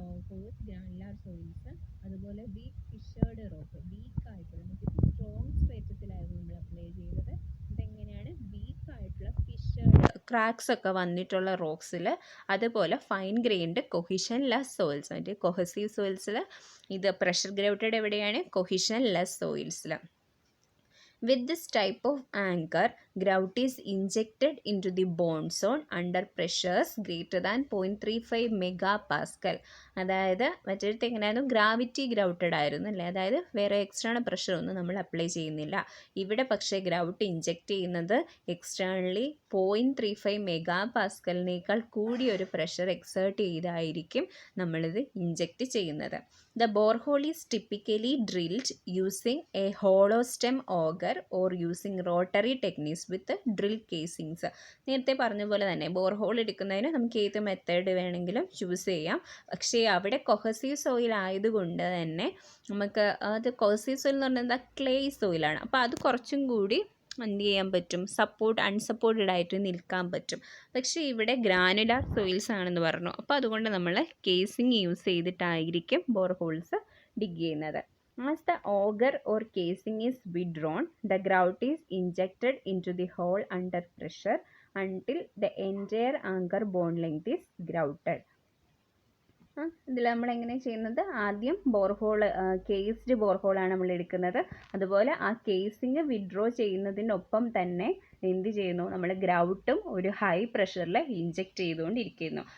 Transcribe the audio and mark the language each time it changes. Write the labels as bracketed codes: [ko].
[ml] Course granular soils, അതുപോലെ week ഫിഷേർഡ് rock, week ആയിട്ടുള്ള, നമുക്ക് സ്ട്രോങ് സ്ട്രേറ്റസിലായിരുന്നു നമ്മൾ അപ്ലൈ ചെയ്തത്. ഇതെങ്ങനെയാണ്? വീക്ക് ആയിട്ടുള്ള ഫിഷേർഡ് ക്രാക്സ് ഒക്കെ വന്നിട്ടുള്ള റോക്സിൽ, അതുപോലെ ഫൈൻ ഗ്രെയിൻഡ് കൊഹിഷൻലെസ് സോയിൽസ്. മറ്റേ കൊഹസീവ് സോയിൽസിൽ, ഇത് പ്രഷർ ഗ്രൗട്ടഡ് എവിടെയാണ്? Cohesionless സോയിൽസിൽ. [en] With this type of anchor, grout is injected into the bond zone under pressures greater than 0.35 megapascal. [ml] അതായത് മറ്റൊരുത്ത് എങ്ങനെയായിരുന്നു? ഗ്രാവിറ്റി ഗ്രൗട്ടഡ് ആയിരുന്നു അല്ലേ? അതായത് വേറെ എക്സ്റ്റേണൽ പ്രഷർ ഒന്നും നമ്മൾ അപ്ലൈ ചെയ്യുന്നില്ല. ഇവിടെ പക്ഷേ ഗ്രൗട്ട് ഇഞ്ചെക്റ്റ് ചെയ്യുന്നത് എക്സ്റ്റേണലി 0.35 മെഗാപാസ്കലിനേക്കാൾ കൂടിയൊരു പ്രഷർ എക്സേർട്ട് ചെയ്തായിരിക്കും നമ്മളിത് ഇഞ്ചെക്റ്റ് ചെയ്യുന്നത്. [en] The borehole is typically drilled using a hollow stem auger or using rotary techniques with drill casings. [ml] നേരത്തെ പറഞ്ഞ പോലെ തന്നെ ബോർഹോൾ എടുക്കുന്നതിന് നമുക്ക് ഏത് മെത്തേഡ് വേണമെങ്കിലും ചൂസ് ചെയ്യാം. പക്ഷേ അവിടെ കൊഹസീവ് സോയിൽ ആയതുകൊണ്ട് തന്നെ നമുക്ക് അത് കൊഹസീവ് സോയിൽ എന്ന് പറഞ്ഞാൽ എന്താ? ക്ലേ സോയിലാണ്. അപ്പോൾ അത് കുറച്ചും കൂടി എന്ത് ചെയ്യാൻ പറ്റും? അൺസപ്പോർട്ടഡ് ആയിട്ട് നിൽക്കാൻ പറ്റും. പക്ഷേ ഇവിടെ ഗ്രാനുലാർ സോയിൽസ് ആണെന്ന് പറഞ്ഞു. അപ്പോൾ അതുകൊണ്ട് നമ്മൾ കേസിങ് യൂസ് ചെയ്തിട്ടായിരിക്കും ബോർഹോൾസ് ഡിഗ് ചെയ്യുന്നത്. [en] As the auger or casing is withdrawn, the grout is injected into the hole under pressure until the entire anchor bond length is grouted. [ml] ഇതിൽ നമ്മൾ എങ്ങനെയാണ് ചെയ്യുന്നത്? ആദ്യം ബോർഹോൾ, കേസ്ഡ് ബോർഹോളാണ് നമ്മൾ എടുക്കുന്നത്. അതുപോലെ ആ കേസിങ് വിഡ്രോ ചെയ്യുന്നതിനൊപ്പം തന്നെ എന്ത് ചെയ്യുന്നു? നമ്മൾ ഗ്രൗട്ടും ഒരു ഹൈ പ്രഷറിൽ ഇഞ്ചെക്റ്റ് ചെയ്തുകൊണ്ടിരിക്കുന്നു.